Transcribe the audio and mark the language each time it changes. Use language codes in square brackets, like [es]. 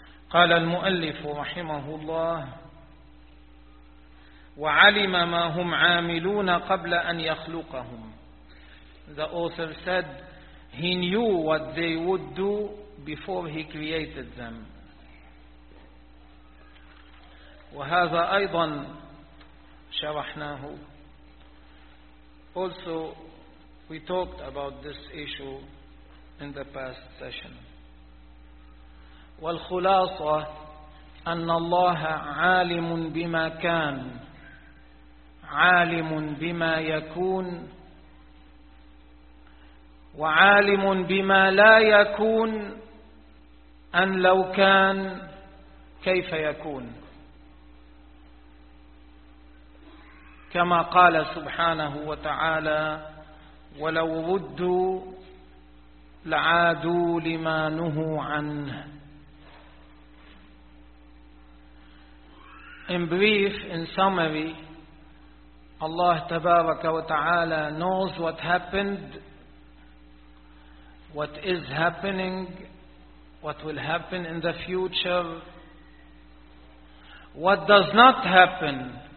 [ar] قال المؤلف رحمه الله وعلم ما هم عاملون قبل أن يخلقهم. [en] The author said, He knew what they would do before He created them. [ar] وهذا أيضا شرحناه. [en] Also, we talked about this issue in the past session. [ar] والخلاصة أن الله عالم بما كان عالم بما يكون وعالم بما لا يكون أن لو كان كيف يكون كما قال سبحانه وتعالى ولو ردوا لعادوا لما نهوا عنه. [en] In brief, in summary, Allah Tabaraka wa Ta'ala knows what happened, what is happening, what will happen in the future, what does not happen.